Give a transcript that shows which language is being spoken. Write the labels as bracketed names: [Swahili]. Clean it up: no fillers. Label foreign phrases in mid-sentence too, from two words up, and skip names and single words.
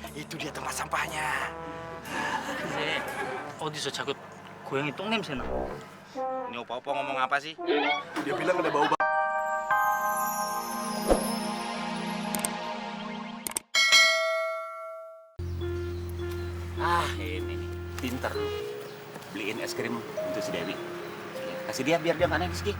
[Indonesian] Itu dia tempat sampahnya. [Korean] 근데 어디서 자꾸 고양이 똥 냄새 나? [Indonesian] Ini opo-opo ngomong apa sih? Dia bilang ada bau. Ini nih, pinter lu. Beliin es krim untuk si Dewi. Kasih dia biar dia nggak nangis, Ki.